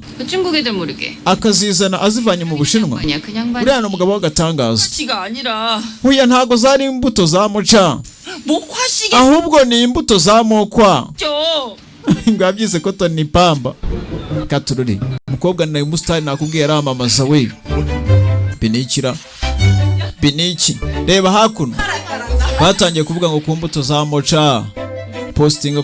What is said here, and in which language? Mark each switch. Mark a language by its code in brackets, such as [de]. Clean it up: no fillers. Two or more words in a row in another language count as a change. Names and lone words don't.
[ko] 그 중국 애들 모르게 [rw] akazizana azivanye mu Bushinwa [ko] 아니야 그냥 봐 [rw] uriya n'umugabo w'agatangaza [ko] 모카씨가 아니라 [rw] huya ntago zari imbuto za mocha [ko] 모카씨가 [rw] ahubwo ni imbuto za mokwa 죠 ngo yabyise ko Tony Pamba Katururi umukobwa nawe umustar nakubwiye aramamaza we biniki reba hakuno batangiye kuvuga ngo ku mbuto za mocha postinga